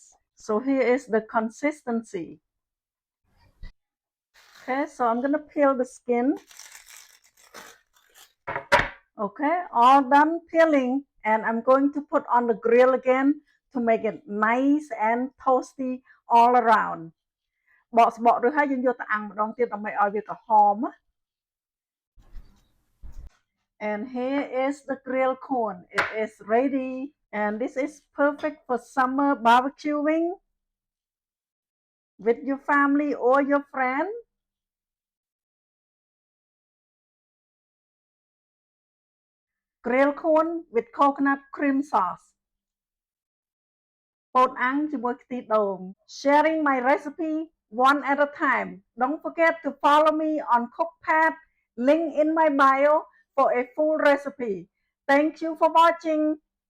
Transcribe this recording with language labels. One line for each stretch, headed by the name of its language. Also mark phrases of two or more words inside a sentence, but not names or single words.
English: So here is the consistency. Okay, so I'm going to peel the skin. Okay, all done peeling, and I'm going to put on the grill again to make it nice and toasty all around.
Khmer: បកស្បករួចហើយយើងយកទៅអាំងម្ដងទៀតដើម្បីឲ្យវាក្រហម
English: And here is the grilled corn. It is ready, and this is perfect for summer barbecuing with your family or your friend. Grilled corn with coconut cream sauce.
Khmer: ពោតអាំងជាមួយខ្ទិះដូង
English: Sharing my recipe one at a time. Don't forget to follow me on Cookpad, link in my bio for a full recipe. Thank you for watching.